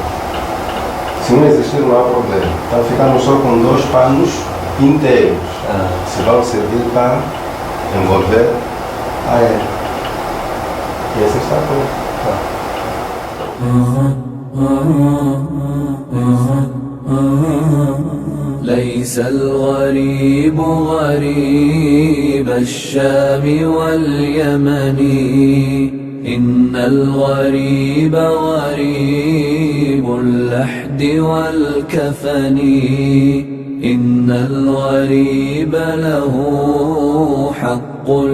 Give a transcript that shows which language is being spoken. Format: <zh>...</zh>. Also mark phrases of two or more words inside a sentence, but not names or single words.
<pt>Se não existir, não há problema. Então ficamos só com 2 panos inteiros. Se vão servir para envolver a ela. E assim está pronto.</pt> <ar>ليس الغريب غريب الشام واليمن إن الغريب غريب اللحد والكفن إن الغريب له حق</ar>